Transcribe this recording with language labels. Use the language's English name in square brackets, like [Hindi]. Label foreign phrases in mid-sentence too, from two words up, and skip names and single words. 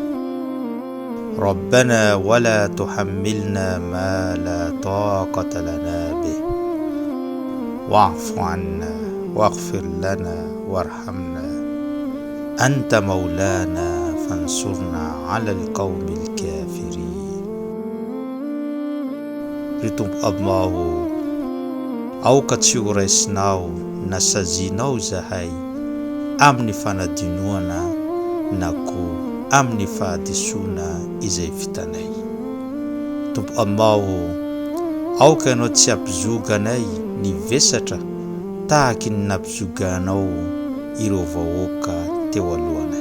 [Arabic] ربنا ولا تحملنا ما لا طاقة لنا به واعف عنا واغفر لنا وارحمنا أنت مولانا فانصرنا على القوم الكافرين. [Malagasy] Ritombo aminao aoka tsy ho raisinao na sazianao zahay amin'ny fanadinoana na koa amin'ny fahadisoana izay vitanay. Tompo aminao aoka ianao tsy hampizoganay ny vesatra tahaka ny nampizoganao ireo vahoaka teo alohanay.